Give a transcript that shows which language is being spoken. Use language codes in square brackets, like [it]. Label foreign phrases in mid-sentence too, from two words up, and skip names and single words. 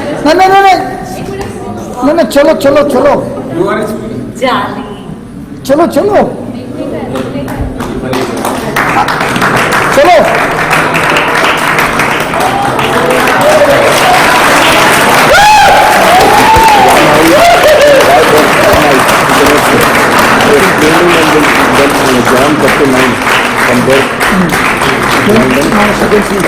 [en] No, no, no, no. No, no, [hi] chalo, chalo, chalo. [en] You are speaking. Jali. [hi] Chalo, chalo. Chalo. [en] John chapter 9, from there. Now, second scene.